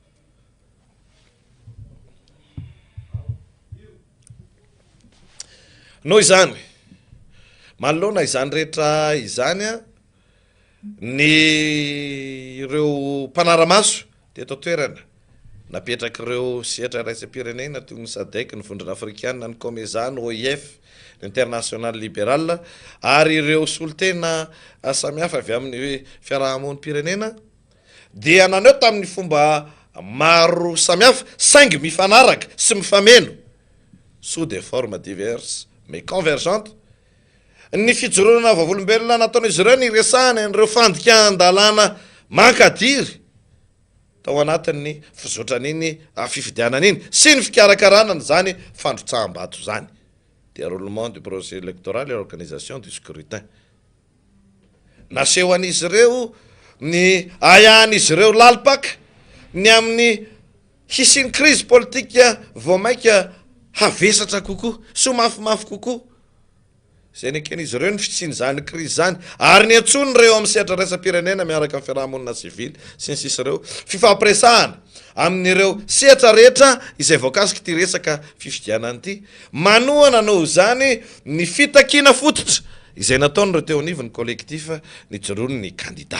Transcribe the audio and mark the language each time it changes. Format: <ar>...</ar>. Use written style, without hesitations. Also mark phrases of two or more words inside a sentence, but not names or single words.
<mg>Noho izany manoloana izany rehetra izany a, ny ireo mpanaramaso teto toerana napetraka ireo sehatra raisam-pirenena toy ny SADC, ny vondrona afrikana, ny COMESA, ny OIF, ny international libéral, ary ireo solotena samihafa avy amin'ny fiarahamony pirenena dia naneo tamin'ny fomba maro samihafa saingy mifanaraka sy mifameno</mg> <fr>sous des formes diverses mais convergentes</fr> <mg>ny fijoroana vavolombelona nataon'izy ireo ny resahana ireo fandikan-dalàna mankadiry tao anatin'ny fizotran'iny fifidianan'iny sy ny fikarakarana zany fandrotsaham-bato zany,</mg> <fr>déroulement du procès électoral et organisation du scrutin.</fr> <mg>Naseho an'izy ireo ny ayan'izy ireo lalipaka ny amin'ny hisiny crise politika vao maika havesatra kokoa sy mafimafy kokoa, zay neken'izy ireo ny fisiny zany crise zany, ary ny antsony reo amin'ny sehatra raisam-pirenena miaraka amin'ny fiarahamonina civile sy ny sisa ireo fifampiresahana amin'ireo sehatra rehetra izay voakasiky ty resaka fifidianany ty, manohana noho zany ny fitakina fototra izay nataon'ireo teo anivony collectif ny joroany ny candidat.</mg>